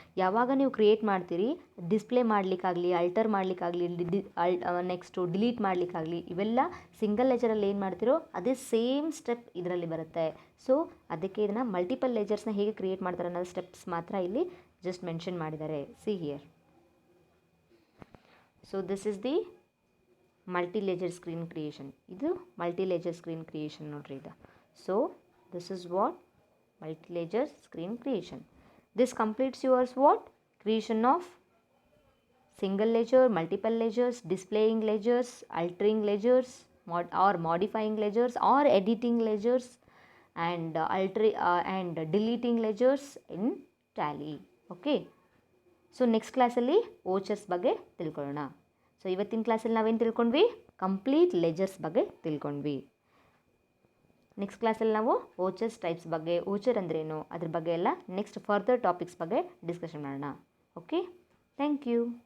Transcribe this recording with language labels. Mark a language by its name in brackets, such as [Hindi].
[Kannada] ಯಾವಾಗ ನೀವು ಕ್ರಿಯೇಟ್ ಮಾಡ್ತೀರಿ, ಡಿಸ್ಪ್ಲೇ ಮಾಡಲಿಕ್ಕಾಗಲಿ, ಅಲ್ಟರ್ ಮಾಡಲಿಕ್ಕಾಗಲಿ, ನೆಕ್ಸ್ಟು ಡಿಲೀಟ್ ಮಾಡಲಿಕ್ಕಾಗಲಿ, ಇವೆಲ್ಲ ಸಿಂಗಲ್ ಲೆಜರಲ್ಲಿ ಏನು ಮಾಡ್ತೀರೋ ಅದೇ ಸೇಮ್ ಸ್ಟೆಪ್ ಇದರಲ್ಲಿ ಬರುತ್ತೆ. ಸೊ ಅದಕ್ಕೆ ಇದನ್ನು ಮಲ್ಟಿಪಲ್ ಲೆಜರ್ಸ್ನ ಹೇಗೆ ಕ್ರಿಯೇಟ್ ಮಾಡ್ತಾರೆ ಅನ್ನೋ ಸ್ಟೆಪ್ಸ್ ಮಾತ್ರ ಇಲ್ಲಿ ಜಸ್ಟ್ ಮೆನ್ಷನ್ ಮಾಡಿದ್ದಾರೆ. [English] See here. So this is the multi ledger screen creation. [Kannada] ಇದು ಮಲ್ಟಿ ಲೆಜರ್ ಸ್ಕ್ರೀನ್ ಕ್ರಿಯೇಷನ್ ನೋಡ್ರಿ ಇದು. [English] So this is what multi-ledger screen creation. This completes yours what? Creation of single ledger, multiple ledgers, displaying ledgers, altering ledgers, or modifying ledgers, or editing ledgers, and and deleting ledgers in Tally. Okay. [Kannada] So next class ಅಲ್ಲಿ vouchers ಬಗ್ಗೆ ತಿಳ್ಕೊಳ್ಳೋಣ. So ಇವತ್ತಿನ ಕ್ಲಾಸಲ್ಲಿ ನಾವೇನು ತಿಳ್ಕೊಂಡ್ವಿ, complete ಲೆಜರ್ಸ್ ಬಗ್ಗೆ ತಿಳ್ಕೊಂಡ್ವಿ. Next ಕ್ಲಾಸಲ್ಲಿ ನಾವು ವೋಚರ್ಸ್ ಟೈಪ್ಸ್ ಬಗ್ಗೆ, ವೋಚರ್ ಅಂದ್ರೇನು ಅದ್ರ ಬಗ್ಗೆ ಎಲ್ಲ ನೆಕ್ಸ್ಟ್ ಫರ್ದರ್ ಟಾಪಿಕ್ಸ್ ಬಗ್ಗೆ ಡಿಸ್ಕಷನ್ ಮಾಡೋಣ. Okay, [English] Thank you.